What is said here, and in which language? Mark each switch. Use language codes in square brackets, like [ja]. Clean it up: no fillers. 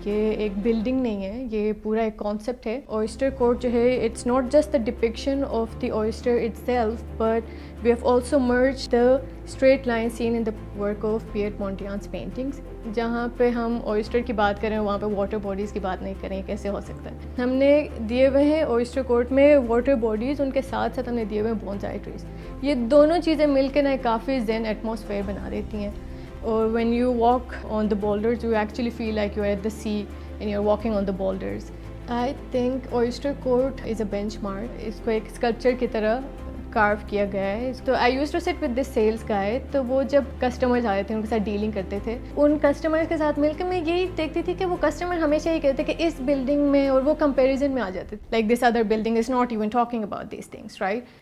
[ur] یہ ایک بلڈنگ نہیں ہے, یہ پورا ایک کانسیپٹ ہے. اوئسٹر کورٹ جو ہے [en] It's not just the depiction of the oyster itself, but we have also merged the straight line seen in the work of Piet Mondrian's paintings. [ur] جہاں پہ ہم اوئسٹر کی بات کریں وہاں پہ واٹر باڈیز کی بات نہیں کریں, کیسے ہو سکتا ہے. ہم نے دیے ہوئے ہیں اوئسٹر کورٹ میں واٹر باڈیز, ان کے ساتھ ساتھ ہم نے دیے ہوئے ہیں بونسائی ٹریز. یہ دونوں چیزیں مل کے نہ کافی زین ایٹماسفیئر بنا دیتی ہیں. اور [en] when you walk on the boulders you actually feel like you're at the sea and you're walking on the boulders. I think Oyster Court is a benchmark. [ur] اس کو ایک اسکلپچر کی طرح کارو کیا گیا ہے. تو [en] I used to sit with this sales guy. [ur] تو وہ جب کسٹمرز آتے تھے ان کے ساتھ ڈیلنگ کرتے تھے, ان کسٹمرز کے ساتھ مل کے میں یہی دیکھتی تھی کہ وہ کسٹمر ہمیشہ یہی کہتے کہ اس بلڈنگ میں, اور وہ کمپیریزن میں آ جاتے تھے [en] Like this other building is not even talking about these things, right.